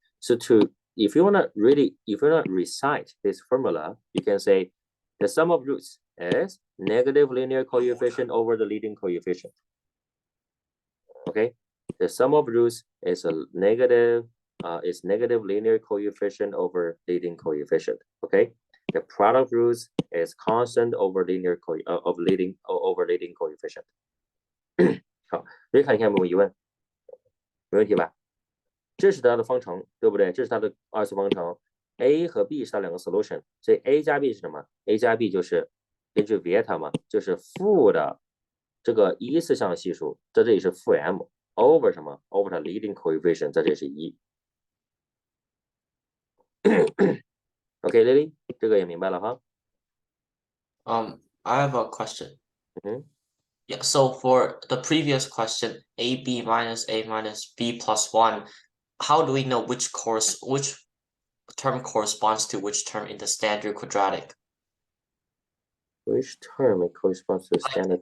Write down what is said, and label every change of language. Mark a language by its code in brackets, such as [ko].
[en] So if you wanna recite this formula, you can say the sum of roots is negative linear coefficient over the leading coefficient. Okay, the sum of roots is negative linear coefficient over leading coefficient. Okay, the product of roots is constant over leading coefficient. [zh] 好，瑞卡，你看有没有疑问？没问题吧？这是它的方程，对不对？这是它的二次方程 ，a 和 b 是它两个 solution， 所以 a 加 b 是什么 ？a 加 b 就是根据 Vieta 嘛，就是负的这个一次项系数，在这里是负 m over 什么 ？over 它 leading coefficient，在这里是1。 OK, Lily， 这个也明白了哈。 [en] I have a question. Mm-hmm. Yeah, so for the previous question, AB minus A minus B plus 1, how do we know which term corresponds to which term in the standard quadratic? Which term it corresponds to the standard?